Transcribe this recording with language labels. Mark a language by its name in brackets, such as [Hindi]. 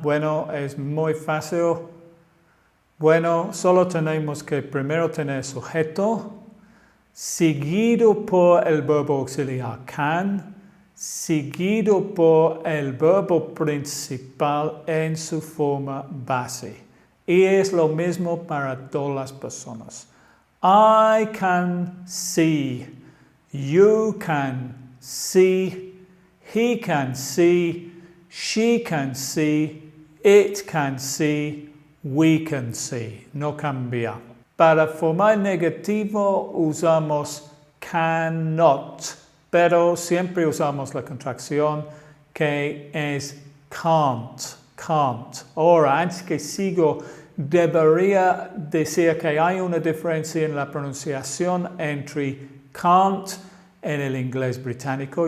[Spanish] Bueno, es muy fácil. Bueno, solo tenemos que primero tener sujeto, seguido por el verbo auxiliar can, seguido por el verbo principal en su forma base. Y es lo mismo para todas las personas. [English] I can see, you can see, he can see, she can see, it can see, we can see. [Spanish] No cambia. Para formar negativo usamos cannot, pero siempre usamos la contracción que es can't. Ahora, antes que sigo, debería decir que hay una diferencia en la pronunciación entre can't en el inglés británico.